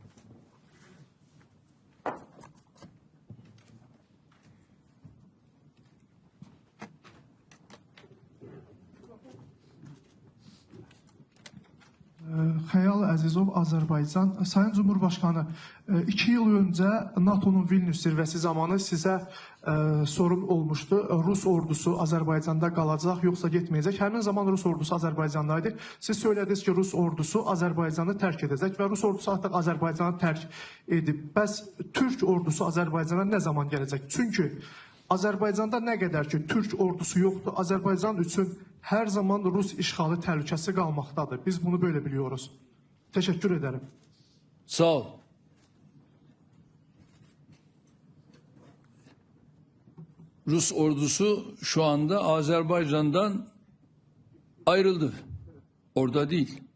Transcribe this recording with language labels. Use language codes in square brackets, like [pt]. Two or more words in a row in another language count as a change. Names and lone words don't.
[az] Xəyal Əzizov, Azərbaycan. [tr] Sayın Cumhurbaşkanı, 2 yıl önce NATO'nun Vilnius [az] zirvəsi zamanı sizə [tr] sorun olmuştu. [az] Rus ordusu Azərbaycanda qalacaq, yoxsa getməyəcək? Həmin zaman Rus ordusu Azərbaycandaydı. Siz söylədiniz ki, Rus ordusu Azərbaycanı tərk edəcək və Rus ordusu artıq Azərbaycanı tərk edib. Bəs Türk ordusu Azərbaycana nə zaman gələcək? Çünki Azərbaycanda nə qədər ki, Türk ordusu yoxdur, Azərbaycan üçün her zaman Rus işğalı təhlükəsi qalmaqdadır. [tr] Biz bunu böyle biliyoruz. Teşekkür ederim. Sağ ol. Rus ordusu şu anda Azerbaycan'dan ayrıldı. Orada değil.